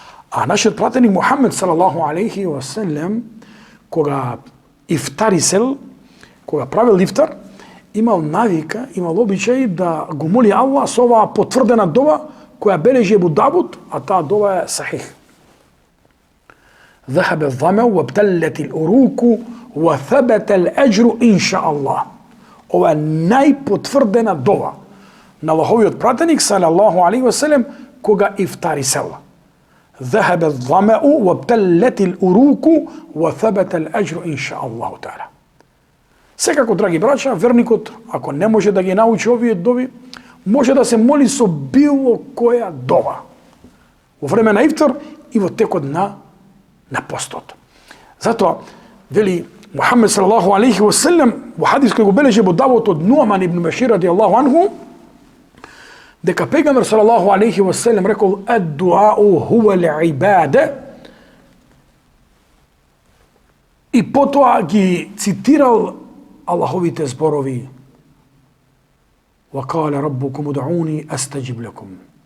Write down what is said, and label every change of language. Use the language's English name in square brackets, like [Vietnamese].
[Macedonian] А нашиот пратеник Мухаммед салаллаху алейхи ва селем, кога ифтарисел, кога правил ифтар, имал навика, имал обичај да го моли Аллах со оваа потврдена дова која бележи Ебу Давуд, а таа дова е сахих. [Arabic] ذهب الظمأ وابتلت الأروق وثبت الأجر إن شاء الله. [Macedonian] Ова е најпотврдена дова на Аллаховиот пратеник салаллаху алейхи ва селем кога ифтарисел. [Arabic] ذهب الظمأ وابتلت الأروق وثبت الأجر إن شاء الله تعالى. [Macedonian] Секако, драги браќа, верникот, ако не може да ги научи овие дови, може да се моли со било која дова. Во време на ифтар и во текот на постот. Затоа, вели Мухаммед салаллаху алейхи ва селем во хадис кој го бележи Абу Давуд од Нуаман ибн Башир радијаллаху анху, дека пегамбер салаллаху алейхи ва селем рекол [Arabic] ад-дуау хува ал-ибада, [Macedonian] и потоа ги цитирал Аллаховите зборови: [Arabic] وَقَالَ رَبُّكُمُ دُعُونِي أَسْتَجِبْ لَكُمْ.